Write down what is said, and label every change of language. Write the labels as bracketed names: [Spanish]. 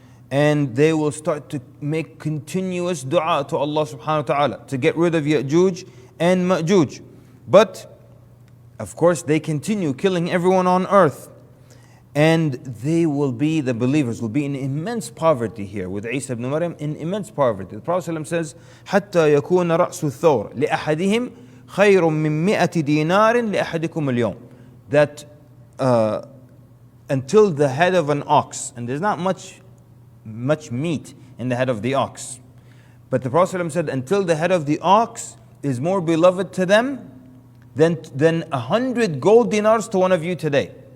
[English] And they will start to make continuous dua to Allah subhanahu wa ta'ala to get rid of Ya'juj and Ma'juj. But, of course, they continue killing everyone on earth. And they will be, the believers will be in immense poverty here with Isa ibn Maryam, in immense poverty. The Prophet ﷺ says, [Arabic] حَتَّى يَكُونَ رَأْسُ الثَّوْرِ لِأَحَدِهِمْ خَيْرٌ مِّن مِّئَةِ دِينَارٍ لِأَحَدِكُمُ الْيَوْمِ. [English] That until the head of an ox, and there's not much meat in the head of the ox. But the Prophet ﷺ said, until the head of the ox is more beloved to them than 100 gold dinars to one of you today.